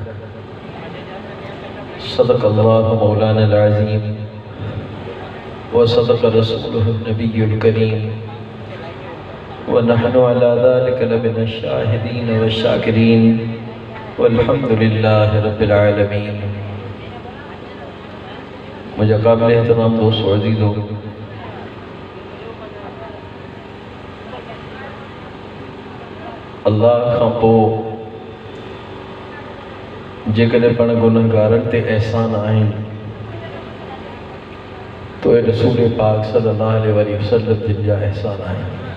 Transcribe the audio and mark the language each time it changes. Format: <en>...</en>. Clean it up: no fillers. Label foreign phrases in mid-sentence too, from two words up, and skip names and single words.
<ar>صدق الله مولانا العظيم وصدق رسوله النبي الكريم ونحن على ذلك لمن الشاهدين والشاكرين والحمد لله رب العالمين</ar> <ur>مجھے قابل احترام دوستوں عزیزوں,</ur> <sd>अल्लाह खां पोइ जेकॾहिं पाण गुनहगारनि ते एहसान आहिनि तो रसूल पाक</sd> <ar>صلى الله عليه وسلم</ar> <sd>जिन जा एहसान आहिनि।</sd>